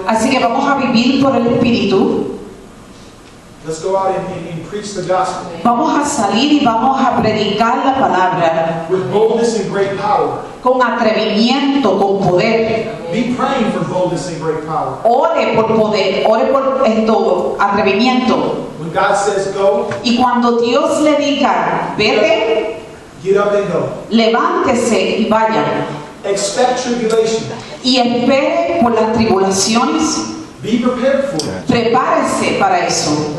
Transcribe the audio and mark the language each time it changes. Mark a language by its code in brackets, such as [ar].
[es] Así que vamos a vivir por el Espíritu, [en] Let's go out and preach the gospel [es] vamos a salir y vamos a predicar la palabra [en] with boldness and great power. [es] con atrevimiento, con poder. [en] Be praying for boldness and great power. [es] Ore por poder, ore por esto, atrevimiento. [en] When God says go, [es] Y cuando Dios le diga, vete, [en] get up and go. [es] levántese y vaya. [en] Expect tribulation. [es] Y espere por las tribulaciones. [en] Be prepared for it [es] Prepárese para eso